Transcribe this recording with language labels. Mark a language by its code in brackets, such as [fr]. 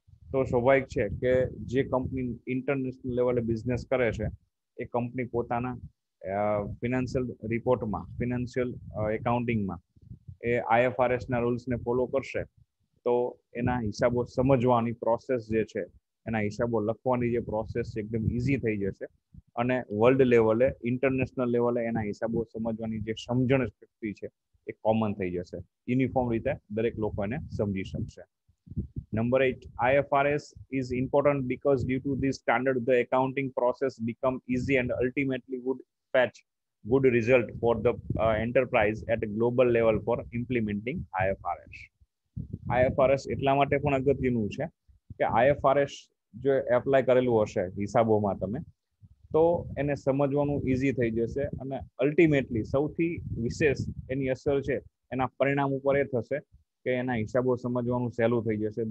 [gu] તો સ્વાભાવિક છે કે જે કંપની ઇન્ટરનેશનલ લેવલે બિઝનેસ કરે છે એ કંપની પોતાના ફિનાન્શિયલ રિપોર્ટમાં, ફિનાન્શિયલ એકાઉન્ટિંગમાં એ IFRS ના રૂલ્સને ફોલો કરશે તો એના હિસાબો સમજવાની પ્રોસેસ જે છે, એના હિસાબો લખવાની જે પ્રોસેસ છે એકદમ ઇઝી થઈ જશે અને વર્લ્ડ લેવલે, ઇન્ટરનેશનલ લેવલે એના હિસાબો સમજવાની જે સમજણ શક્તિ છે એ કોમન થઈ જશે, યુનિફોર્મ રીતે દરેક લોકો એને સમજી શકશે. [en] Number 8, IFRS is important because due to this standard, the accounting process become easy and ultimately would fetch good result for the enterprise at a global level for implementing IFRS. [gu] IFRS એટલા માટે પણ અગત્યનું છે કે IFRS જો apply કરેલું હશે હિસાબોમાં તમે તો એને સમજવાનું ઈઝી થઈ જશે અને અલ્ટિમેટલી સૌથી વિશેષ એની અસર છે એના પરિણામ ઉપર એ થશે કે એના હિસાબો સમજવાનું સહેલું થઈ જશે.